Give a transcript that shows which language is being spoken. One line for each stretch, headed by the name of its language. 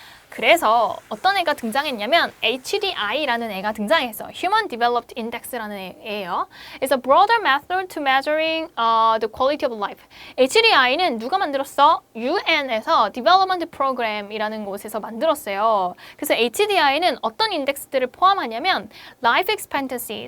Korean: 그래서 어떤 애가 등장했냐면 HDI라는 애가 등장했어. Human Developed Index라는 애예요.
English: It's a broader method to measuring the quality of life.
Korean: HDI는 누가 만들었어? UN에서 Development Program이라는 곳에서 만들었어요. 그래서 HDI는 어떤 인덱스들을 포함하냐면 Life Expectancy.